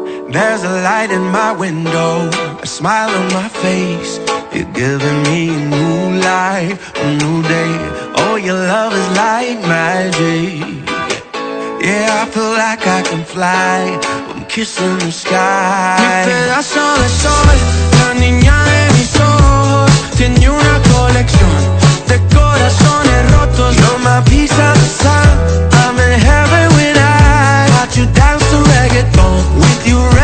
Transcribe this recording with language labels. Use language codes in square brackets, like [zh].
[en] There's a light in my window, a smile on my face. You're giving me a new life, a new day. Oh, your love is like magic. Yeah, I feel like I can fly. I'm kissing the sky. [es] Mi pedazo de sol, la niña de mis ojos. Tiene una colección de corazones rotos. [en] You're my piece of the sun, I'm in heaven with eyes. Got you down to reggaeton with you.